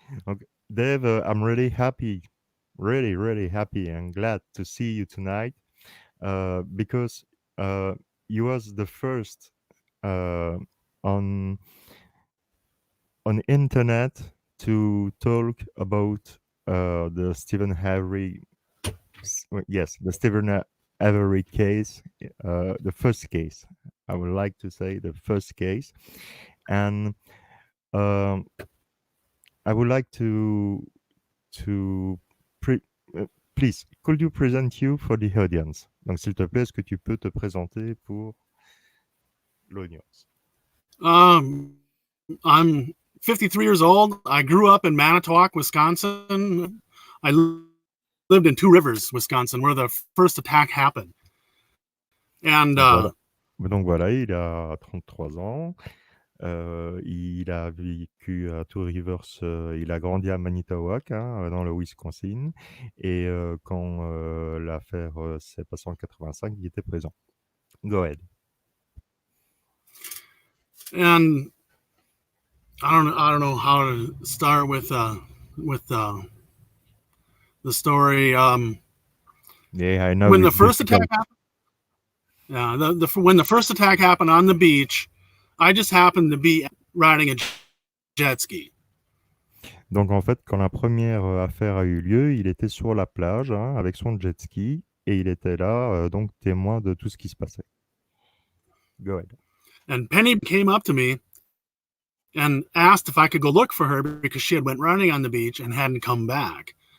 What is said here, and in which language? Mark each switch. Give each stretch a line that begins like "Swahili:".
English: Donc, Dave, I'm really happy, really happy and glad to see you tonight because uh, you was the first uh, on on internet to talk about the Stephen Avery, yes, the Stephen Avery case, the first case. I would like to say the first case, and um, I would like to pre- please, could you present you for the audience?
French: Donc, s'il te plaît, est-ce que tu peux te présenter pour l'audience?
English: I'm 53 years old. I grew up in Manitowoc, Wisconsin. I lived in Two Rivers, Wisconsin, where the first attack happened. And
French: Donc voilà, il a 33 ans. Il a vécu à Two Rivers, il a grandi à Manitowoc, hein, dans le Wisconsin. Et quand l'affaire s'est passée en 85, il était présent.
English: Go ahead. and I don't know how to start with the story. Yeah, I know When the it's first attack difficult. happened, when the first attack happened on the beach, I just happened to be riding a jet ski.
French: Donc en fait, quand la première affaire a eu lieu, il était sur la plage, hein, avec son jet ski et il était là, donc témoin de tout ce qui se passait.
English: Go ahead. And Penny came up to me and asked if I could go look for her because she had went running on the beach and hadn't come back.